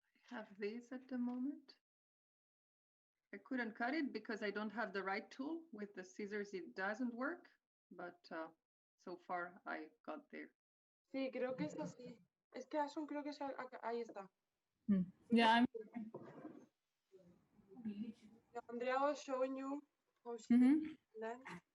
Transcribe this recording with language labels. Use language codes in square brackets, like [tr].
[en] I have this at the moment. I couldn't cut it because I don't have the right tool. With the scissors, it doesn't work, but so far I got there. [es] Sí, creo que es así. Es que Asun creo que es ahí está. [en] Yeah, Andrea was showing you how she learned.